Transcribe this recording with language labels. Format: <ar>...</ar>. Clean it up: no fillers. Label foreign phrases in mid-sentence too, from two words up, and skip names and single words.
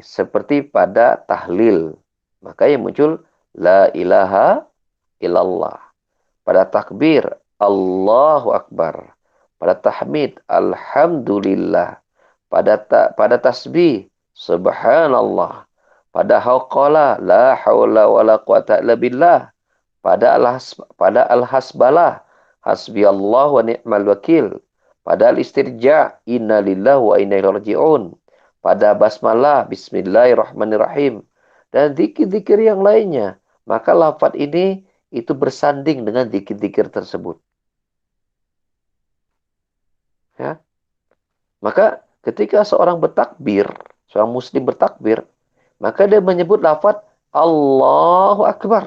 <id>Seperti pada tahlil. Maka yang muncul,</id> <ar>لا إله إلا الله.</ar> <id>Pada takbir,</id> <ar>الله أكبر.</ar> <id>Pada tahmid, Alhamdulillah. Pada tasbih, Subhanallah. Pada hauqala,</id> <ar>لا حول ولا قوة إلا بالله.</ar> <id>Pada al-hasbalah,</id> <ar>حسبي الله ونعم الوكيل.</ar> <id>Pada al-istirja,</id> <ar>إنا لله وإنا إليه راجعون.</ar> <id>Pada basmalah, Bismillahirrahmanirrahim. Dan zikir-zikir yang lainnya. Maka lafaz ini itu bersanding dengan zikir-zikir tersebut. Ya. Maka ketika seorang muslim bertakbir, maka dia menyebut lafaz</id> <ar>الله أكبر.</ar>